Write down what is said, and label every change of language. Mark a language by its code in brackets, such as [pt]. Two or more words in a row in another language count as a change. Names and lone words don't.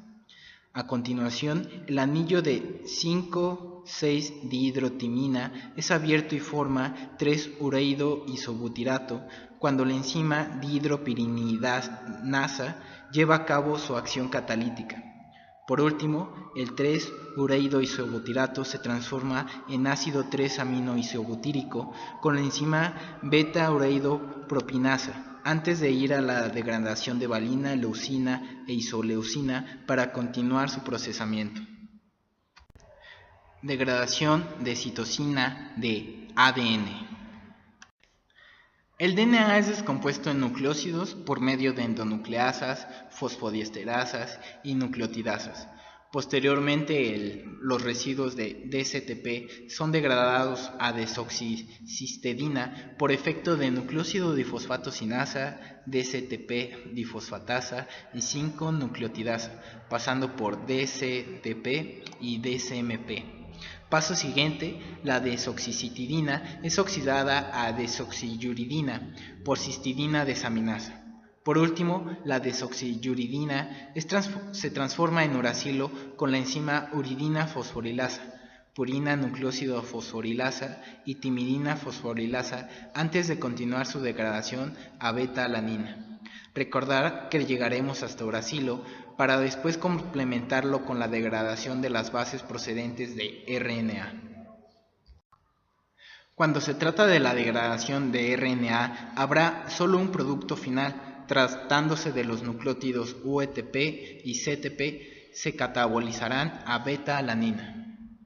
[es] A continuación, el anillo de 5,6-dihidrotimina es abierto y forma 3-ureido-isobutirato cuando la enzima dihidropiridinasa lleva a cabo su acción catalítica. Por último, el 3-ureido-isobutirato se transforma en ácido 3-aminoisobutírico con la enzima beta-ureidopropinasa antes de ir a la degradación de valina, leucina e isoleucina para continuar su procesamiento. Degradación de citosina de ADN. El DNA es descompuesto en nucleósidos por medio de endonucleasas, fosfodiesterasas y nucleotidasas. Posteriormente, los residuos de DCTP son degradados a desoxicistidina por efecto de nucleósido difosfato sinasa, DCTP difosfatasa y 5-nucleotidasa, pasando por DCTP y DCMP. Paso siguiente, la desoxicitidina es oxidada a desoxiuridina por cistidina desaminasa. Por último, la desoxiuridina se transforma en uracilo con la enzima uridina fosforilasa, purina nucleósido fosforilasa y timidina fosforilasa antes de continuar su degradación a beta-alanina. Recordar que llegaremos hasta uracilo para después complementarlo con la degradación de las bases procedentes de RNA. Cuando se trata de la degradación de RNA, habrá solo un producto final, tratándose de los nucleótidos UTP y CTP, se catabolizarán a beta-alanina.